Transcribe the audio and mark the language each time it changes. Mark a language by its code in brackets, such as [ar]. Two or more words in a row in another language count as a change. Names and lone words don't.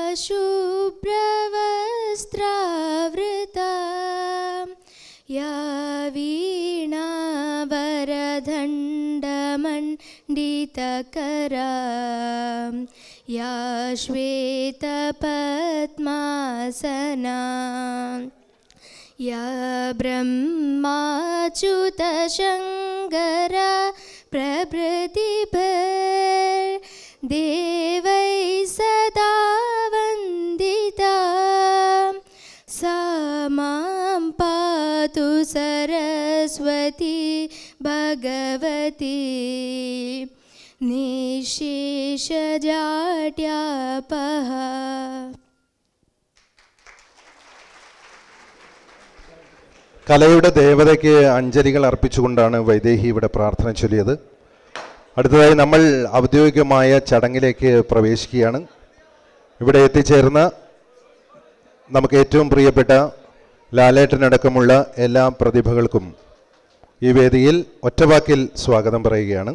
[sa] ശുഭ്രവസ്ത്രാവൃത യാ വീണാവരദണ്ഡമണ്ഡിതകര യാ ശ്വേതപദ്മാസന या ब्रह्माच्युतशङ्कर प्रभृतिभिर्देवै सदा वन्दिता सा मां पाहि पातु सरस्वती भगवती निःशेषजाड्यापः. [ml] കലയുടെ ദേവതയ്ക്ക് അഞ്ജലികൾ അർപ്പിച്ചുകൊണ്ടാണ് വൈദേഹി ഇവിടെ പ്രാർത്ഥന ചൊല്ലിയത്. അടുത്തതായി നമ്മൾ ഔദ്യോഗികമായ ചടങ്ങിലേക്ക് പ്രവേശിക്കുകയാണ്. ഇവിടെ എത്തിച്ചേർന്ന നമുക്ക് ഏറ്റവും പ്രിയപ്പെട്ട ലാലേട്ടനടക്കമുള്ള എല്ലാ പ്രതിഭകൾക്കും ഈ വേദിയിൽ ഒറ്റവാക്കിൽ സ്വാഗതം പറയുകയാണ്.